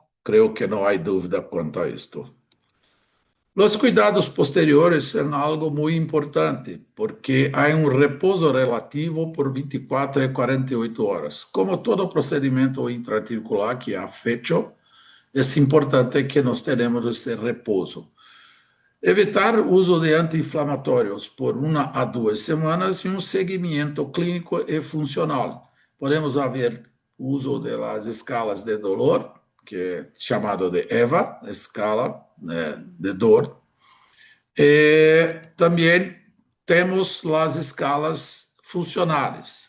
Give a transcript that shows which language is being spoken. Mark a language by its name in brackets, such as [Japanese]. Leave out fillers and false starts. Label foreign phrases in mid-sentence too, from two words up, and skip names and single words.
[Spanish] Creo que no hay duda cuanto a esto. Los cuidados posteriores son algo muy importante porque hay un reposo relativo por 24 a 48 horas. Como todo procedimiento intraarticular que ha feito, es importante que nos tenemos este reposo. [Portuguese] Evitar uso de anti-inflamatórios por 1 a 2 semanas e um seguimento clínico e funcional. Podemos haver uso das escalas de dolor, que é chamado de EVA, escala de dor. E também temos as escalas funcionais.